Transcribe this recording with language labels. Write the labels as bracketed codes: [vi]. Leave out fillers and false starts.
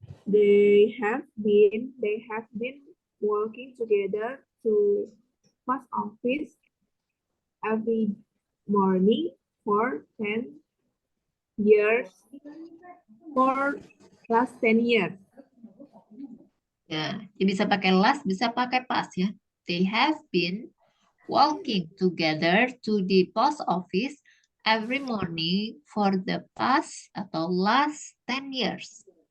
[en] They have been working together to post office every morning for 10 years. For last 10 years. [id] Ya, jadi bisa pakai last, bisa pakai pas ya. [en] They have been walking together to the post office every morning for the past [id] atau [en] last 10 years.